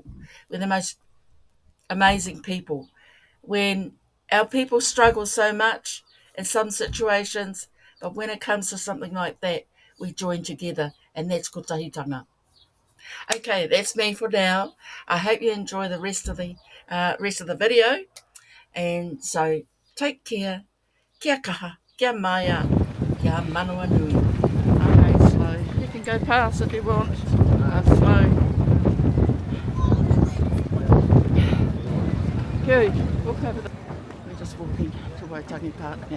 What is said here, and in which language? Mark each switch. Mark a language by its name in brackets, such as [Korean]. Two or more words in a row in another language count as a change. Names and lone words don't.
[English] We're the most amazing people. When our people struggle so much in some situations, but when it comes to something like that, we join together, and that's kotahitanga. Okay, that's me for now. I hope you enjoy the rest of the video, and so take care. [Māori] Kia kaha, kia maia, kia manawa nui. [English] Okay, slow. You can go past if you want. Slow. Good. Walk over the... We're just walking to Waitangi Park now.